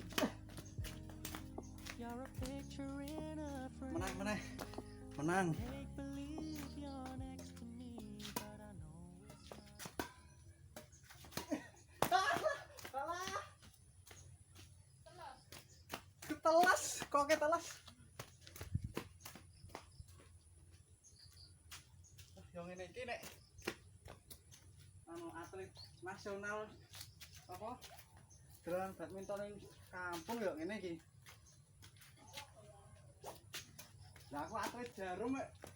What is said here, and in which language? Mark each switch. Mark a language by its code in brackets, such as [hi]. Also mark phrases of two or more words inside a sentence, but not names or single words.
[en] You're a picture in a frame. [jv] Menang. [en] Make believe you're next to me, but I know it's not. [jv] Ketelas, kok ketelas? Yang ngene iki nek anu atlet nasional apa? Dolan badminton ning kampung ya ngene iki. Lah aku atlet jarum mek.